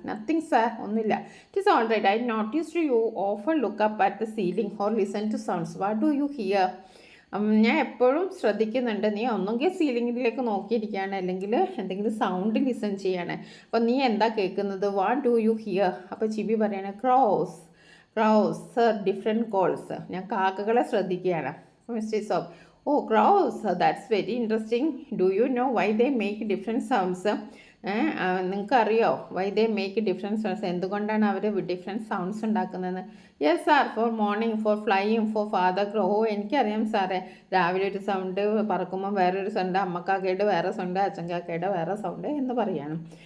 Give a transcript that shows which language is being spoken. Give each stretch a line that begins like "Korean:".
English: nothing sir,
Malayalam: ഒന്നുമില്ല.
English: It is all right. I noticed you often look up at the ceiling or listen to sounds. What do you hear?
Malayalam: ഞാൻ എപ്പോഴും ശ്രദ്ധിക്കുന്നുണ്ട്, നീ ഒന്നെങ്കിൽ സീലിംഗിലേക്ക് നോക്കിയിരിക്കുകയാണ് അല്ലെങ്കിൽ എന്തെങ്കിലും സൗണ്ട് ലിസൺ ചെയ്യാണ്. അപ്പോൾ നീ എന്താ കേൾക്കുന്നത്?
English: What do you hear?
Malayalam: അപ്പോൾ ചിബി പറയാണ്
English: Crows sir, different calls.
Malayalam: ഞാൻ കാക്കകളെ ശ്രദ്ധിക്കുകയാണ്.
English: Mister Aesop, oh crows, that's very interesting. Do you know why they make different sounds?
Malayalam: നിങ്ങൾക്കറിയോ
English: why they make different sounds,
Malayalam: എന്തുകൊണ്ടാണ് അവർ ഡിഫറെൻറ്റ് സൗണ്ട്സ് ഉണ്ടാക്കുന്നത്?
English: Yes sir, for morning, for flying, for father crow.
Malayalam: ഓ എനിക്കറിയാം സാറേ, രാവിലെ ഒരു sound, പറക്കുമ്പോൾ വേറൊരു sound, അമ്മക്കാക്കയുടെ വേറെ sound, അച്ഛൻകാക്കയുടെ വേറെ സൗണ്ട് എന്ന് പറയണം.